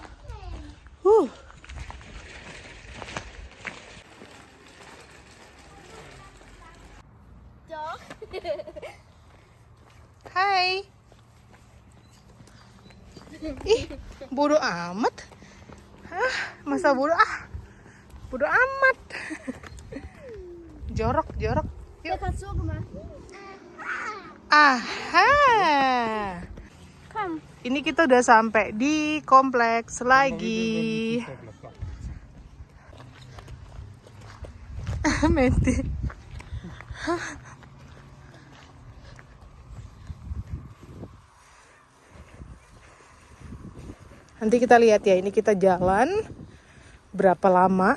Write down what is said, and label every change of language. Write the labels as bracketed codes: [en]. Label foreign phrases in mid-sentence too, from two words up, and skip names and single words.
[de] Doch. [id] Hai. Ih, bodoh amat. Masa bodoh bodoh amat. Jorok. [de] Der hat so gemacht. Aha. Komm. [id] Ini kita udah sampai di kompleks lagi. Menti. Nanti kita lihat ya, ini kita jalan berapa lama.